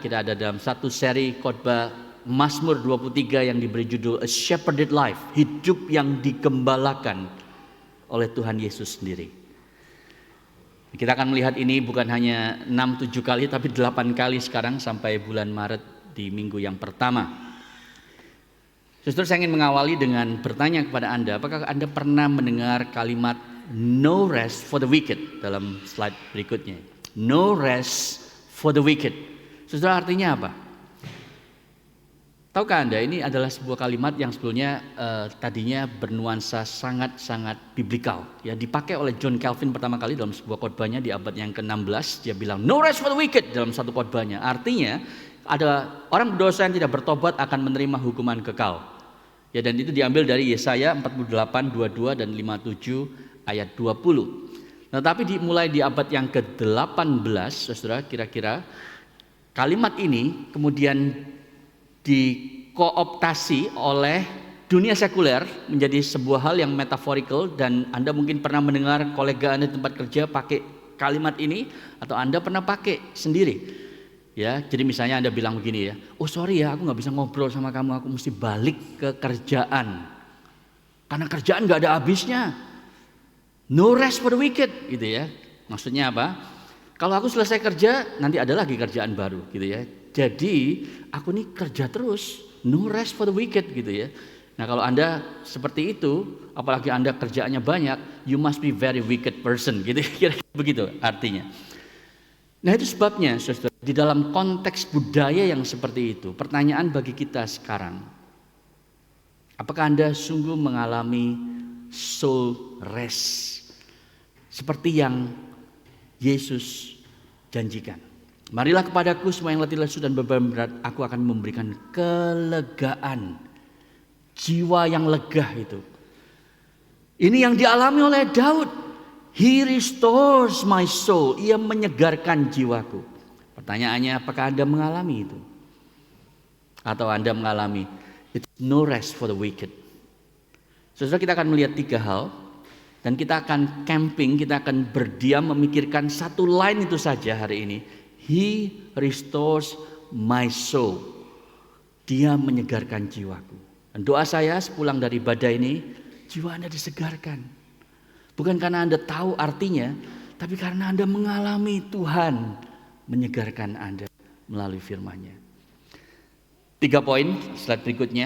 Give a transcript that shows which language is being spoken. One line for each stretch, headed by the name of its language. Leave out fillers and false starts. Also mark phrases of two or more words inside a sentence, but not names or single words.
Indonesian: Kita ada dalam satu seri khotbah Mazmur 23 yang diberi judul A Shepherded Life, hidup yang digembalakan oleh Tuhan Yesus sendiri. Kita akan melihat ini bukan hanya 6-7 kali, tapi 8 kali sekarang sampai bulan Maret di minggu yang pertama. Saudara, saya ingin mengawali dengan bertanya kepada Anda, apakah Anda pernah mendengar kalimat
English: no rest for the wicked
Indonesian: dalam slide berikutnya?
English: No rest for the wicked.
Indonesian: Saudara, artinya apa? Tahukah Anda, ini adalah sebuah kalimat yang sebetulnya tadinya bernuansa sangat-sangat biblikal. Ya, dipakai oleh John Calvin pertama kali dalam sebuah khotbahnya di abad yang ke-16. Dia bilang
English: no rest for the wicked
Indonesian: dalam satu khotbahnya. Artinya ada orang berdosa yang tidak bertobat akan menerima hukuman kekal. Ya, dan itu diambil dari Yesaya 48, 22 dan 57 ayat 20. Nah, tapi dimulai di abad yang ke-18, saudara, kira-kira kalimat ini kemudian dikooptasi oleh dunia sekuler menjadi sebuah hal yang metaphorical, dan Anda mungkin pernah mendengar kolega Anda di tempat kerja pakai kalimat ini, atau Anda pernah pakai sendiri. Ya, jadi misalnya Anda bilang begini ya, oh sorry ya, aku nggak bisa ngobrol sama kamu, aku mesti balik ke kerjaan karena kerjaan nggak ada habisnya.
English: No rest for the wicked,
Indonesian: gitu ya. Maksudnya apa? Kalau aku selesai kerja, nanti ada lagi kerjaan baru, gitu ya. Jadi aku nih kerja terus,
English: no rest for the wicked,
Indonesian: gitu ya. Nah, kalau Anda seperti itu, apalagi Anda kerjaannya banyak,
English: you must be very wicked person,
Indonesian: gitu. Kira-kira begitu artinya. Nah, itu sebabnya, saudara, di dalam konteks budaya yang seperti itu, pertanyaan bagi kita sekarang, apakah Anda sungguh mengalami
English: soul rest
Indonesian: seperti yang Yesus janjikan? Marilah kepadaku semua yang letih lesu dan beban berat, aku akan memberikan kelegaan. Jiwa yang lega itu. Ini yang dialami oleh Daud.
English: He restores my soul.
Indonesian: Ia menyegarkan jiwaku. Pertanyaannya, apakah Anda mengalami itu? Atau Anda mengalami
English: it's no rest for the wicked?
Indonesian: Saudara, kita akan melihat 3 hal. Dan kita akan camping, kita akan berdiam memikirkan satu line itu saja hari ini.
English: He restores my soul.
Indonesian: Dia menyegarkan jiwaku. Dan doa saya sepulang dari badai ini, jiwa Anda disegarkan. Bukan karena Anda tahu artinya, tapi karena Anda mengalami Tuhan menyegarkan Anda melalui firman-Nya. 3 poin slide berikutnya.